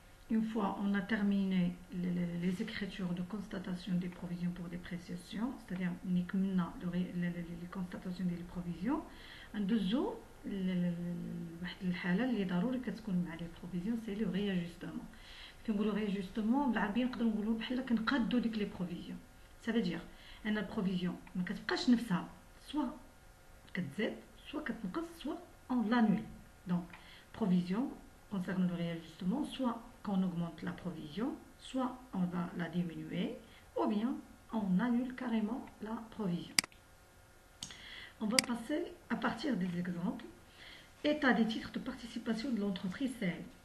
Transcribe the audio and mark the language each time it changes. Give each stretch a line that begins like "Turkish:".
French: Une fois on a terminé les écritures de constatation des provisions pour dépréciation, c'est-à-dire les constatations des provisions,
Arabic: ندوزو واحد الحاله اللي ضروري كتكون مع لي بروفيزيون سي لو رياجستمون. كنقولوا رياجستمون بالعربيه نقدروا نقولوا بحال كنقادوا ديك لي بروفيزيون. سا فيدير ان البروفيزيون ما كتبقاش نفسها، سوا كتزاد سوا كتنقص سوا اون لانول.
French: دونك provision concernant le réajustement, soit qu'on augmente la provision, soit on va la diminuer, ou bien on annule carrément la provision. On va passer à partir des exemples. État des titres de participation de l'entreprise Sahel.